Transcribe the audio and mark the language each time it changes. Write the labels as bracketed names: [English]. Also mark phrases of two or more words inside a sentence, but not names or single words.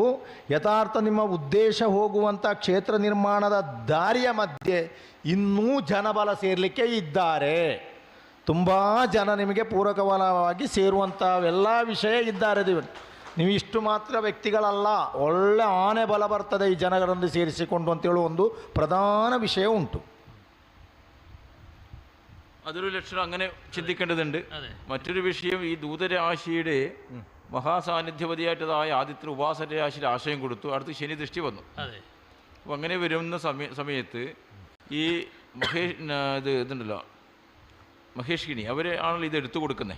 [Kannada] ಯಥಾರ್ಥ ನಿಮ್ಮ ಉದ್ದೇಶ ಹೋಗುವಂಥ ಕ್ಷೇತ್ರ ನಿರ್ಮಾಣದ ದಾರಿಯ ಮಧ್ಯೆ ಇನ್ನೂ ಜನಬಲ ಸೇರಲಿಕ್ಕೆ ಇದ್ದಾರೆ. ತುಂಬ ಜನ ನಿಮಗೆ ಪೂರಕವಾಗಿ ಸೇರುವಂಥವೆಲ್ಲ ವಿಷಯ ಇದ್ದಾರೆ. ನೀವು ಇಷ್ಟು ಮಾತ್ರ ವ್ಯಕ್ತಿಗಳಲ್ಲ, ಒಳ್ಳೆ ಆನೆ ಬಲ ಬರ್ತದೆ ಈ ಜನಗಳನ್ನು ಸೇರಿಸಿಕೊಂಡು ಅಂತೇಳುವ ಒಂದು ಪ್ರಧಾನ ವಿಷಯ ಉಂಟು. [Malayalam] അതൊരു ലക്ഷണം അങ്ങനെ ചിന്തിക്കേണ്ടതുണ്ട്. മറ്റൊരു വിഷയം, ഈ ദൂതരാശിയുടെ മഹാസാന്നിധ്യപതിയായിട്ടതായ ആദിത്യ ഉപാസന രാശിയിൽ ആശയം കൊടുത്തു, അടുത്ത് ശനി ദൃഷ്ടി വന്നു. അപ്പോൾ അങ്ങനെ വരുന്ന സമയത്ത് ഈ ഇതുണ്ടല്ലോ മഹേഷ്കിനി അവരെ ആണല്ലോ ഇത് എടുത്തു കൊടുക്കുന്നത്.